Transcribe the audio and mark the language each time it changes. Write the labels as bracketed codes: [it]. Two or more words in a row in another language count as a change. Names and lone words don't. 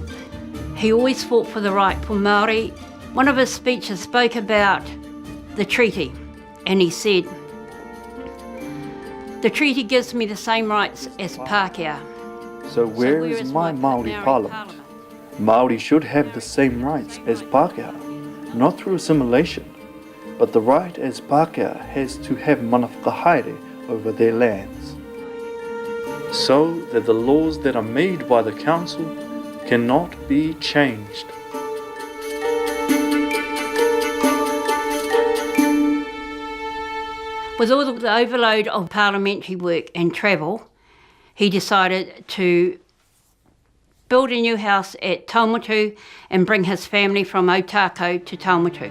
[en] He always fought for the right for Māori. One of his speeches spoke about the treaty, and he said, The treaty gives me the same rights as Pākehā. So where is my Māori Parliament? Māori should have the same rights as Pākehā, not through assimilation, but the right as Pākehā has to have [mi] mana whakahaere [en] over their lands, so that the laws that are made by the council cannot be changed. With all the overload of parliamentary work and travel, he decided to build a new house at Taumatu and bring his family from Otago to Taumatu.